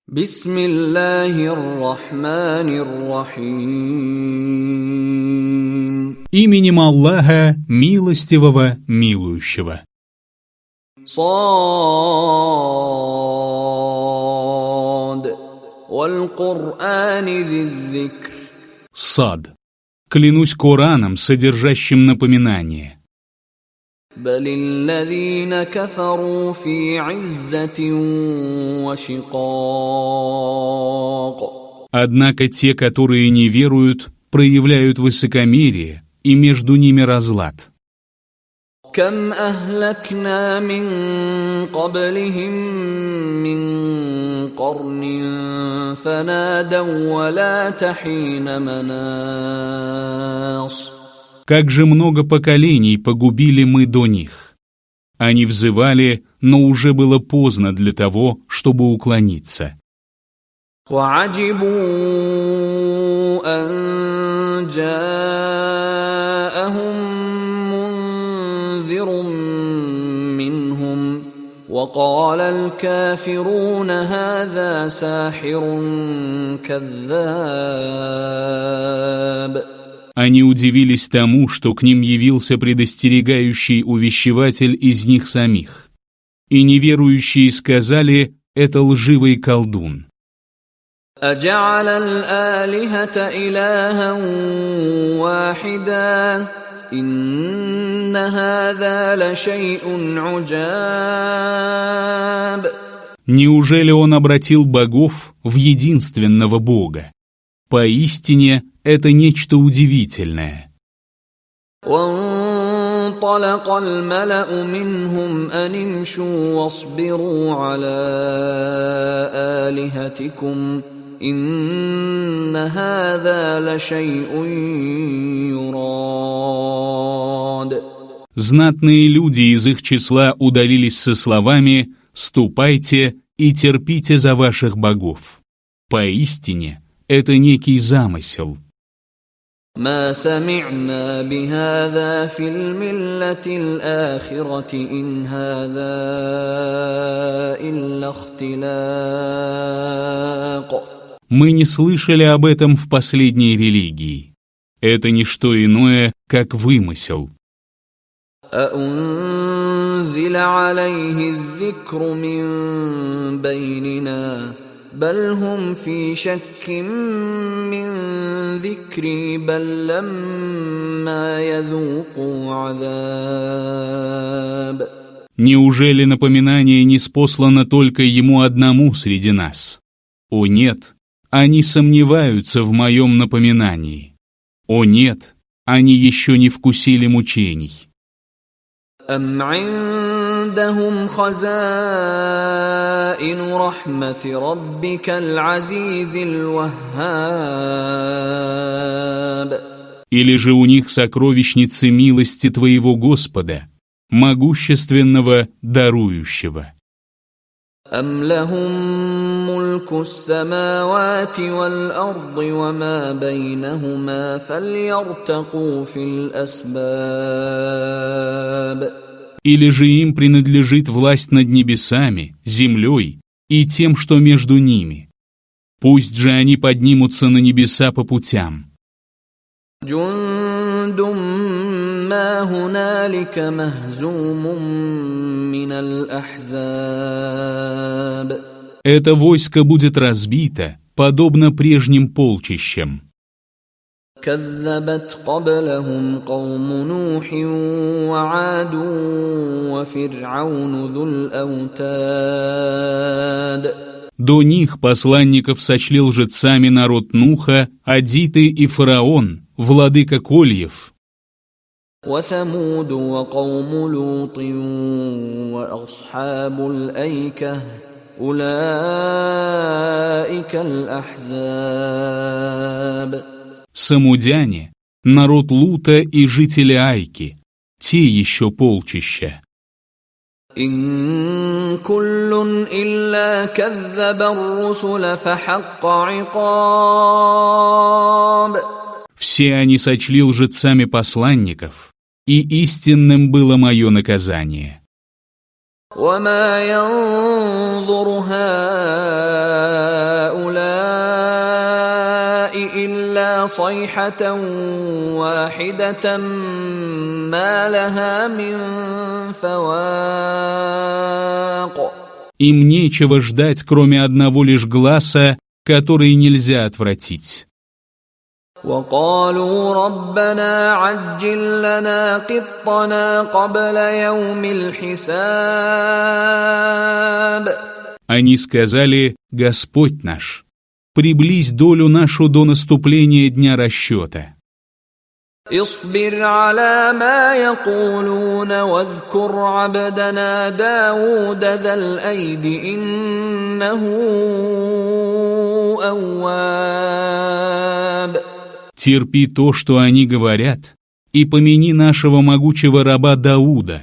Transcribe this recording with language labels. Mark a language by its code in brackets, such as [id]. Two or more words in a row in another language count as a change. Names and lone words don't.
[ar] بسم الله الرحمن الرحيم. [ru] Именем Аллаха, милостивого, милующего. [ar] Сад. والقرآن ذكر. Сад. [ru] Клянусь Кораном, содержащим напоминание. [ar] بل الذين كفروا في عزة وشقاق. [ru] Однако те, которые не веруют, проявляют высокомерие, и между ними разлад. [ar] كم أهلكنا من قبلهم من قرن فنادوا ولات حين مناص. [ru] Как же много поколений погубили мы до них. Они взывали, но уже было поздно для того, чтобы уклониться. [ar] وَعَجِبُوا أَن جَاءَهُم مُّنذِرٌ مِّنْهُمْ وَقَالَ الْكَافِرُونَ هَذَا سَاحِرٌ كَذَّابٌ. [ru] Они удивились тому, что к ним явился предостерегающий увещеватель из них самих. И неверующие сказали: «Это лживый колдун». [ar] أَجَعَلَ الْآلِهَةَ إِلَٰهًا وَاحِدًا إِنَّ هَٰذَا لَشَيْءٌ عُجَابٌ. [ru] Неужели он обратил богов в единственного Бога? Поистине, это нечто удивительное. [ar] وانطلق الملأ منهم أن امشوا واصبروا على آلهتكم إن هذا لشيء يراد. [ru] Знатные люди из их числа удалились со словами: «Ступайте и терпите за ваших богов». Поистине, это некий замысел. [ar] ما سمعنا بهذا في الملة الآخرة إن هذا إلا اختلاق. [ru] Мы не слышали об этом в последней религии. Это не что иное, как вымысел. [ar] أأنزل عليه الذكر من بيننا بل هم في شك من ذكري بل لما يذوقوا عذاب. [ru] Неужели напоминание не спослано только ему одному среди нас? О нет, они сомневаются в моем напоминании. О нет, они еще не вкусили мучений. [ar] أم عندهم خزائن رحمة ربك العزيز الوهاب. [ru] Или же у них сокровищницы милости твоего Господа, могущественного, дарующего. [ar] أم لهم ملك السماوات والأرض وما بينهما فليرتقوا في الأسباب. [ru] Или же им принадлежит власть над небесами, землей и тем, что между ними. Пусть же они поднимутся на небеса по путям. [ar] جند ما هنالك مهزوم من الأحزاب. [ru] Это войско будет разбито, подобно прежним полчищам. [ar] كذبت قبلهم قوم نوح وعاد وفرعون ذو الأوتاد. [ru] До них посланников сочли лжецами народ Нуха, Адиты и фараон, владыка кольев. [ar] وثمود وقوم لوط وأصحاب الأيكة أولئك الأحزاب. [ru] Самудяне, народ Лута и жители Айки, те еще полчища. [ar] إن كل إلا كذب الرسل فحق عقاب. [ru] Все они сочли лжецами посланников, и истинным было мое наказание. [ar] وما ينظر هؤلاء صيحة واحدة ما لها من فواق. [ru] Им нечего ждать, кроме одного лишь гласа, который нельзя отвратить. [ar] وقالوا ربنا عجل لنا قطنا قبل يوم الحساب. [ru] Они сказали: «Господь наш, приблизь долю нашу до наступления дня расчета». [ar] اصبر على ما يقولون واذكر عبدنا داود ذا الأيد إنه أواب. [ru] Терпи то, что они говорят, и помяни нашего могучего раба Дауда.